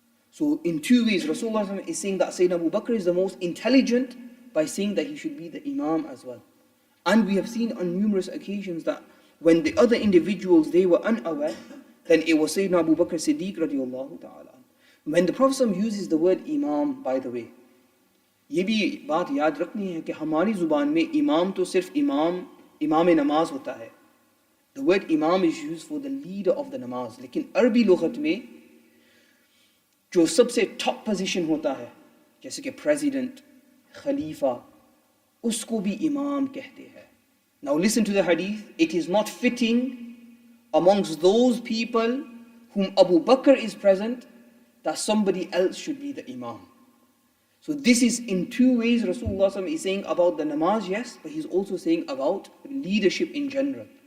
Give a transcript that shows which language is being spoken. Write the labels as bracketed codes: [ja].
[en] So in two ways, Rasulullah is saying that Sayyidina Abu Bakr is the most intelligent by saying that he should be the Imam as well. And we have seen on numerous occasions that when the other individuals, they were unaware, then it was Sayyidina Abu Bakr Siddiq radiyallahu ta'ala. When the Prophet uses the word Imam, by the way, [hi] ये भी बात याद रखनी है कि हमारी ज़ुबान में इमाम तो सिर्फ इमाम नमाज होता है. [en] The word Imam is used for the leader of the namaz. [hi] लेकिन अरबी लुग़त में जो सबसे top position होता है, जैसे कि president, Khalifa, उसको भी Imam कहते हैं. [en] Now listen to the hadith. It is not fitting amongst those people whom Abu Bakr is present that somebody else should be the Imam. So this is in two ways Rasulullah is saying about the namaz, yes, but he's also saying about leadership in general.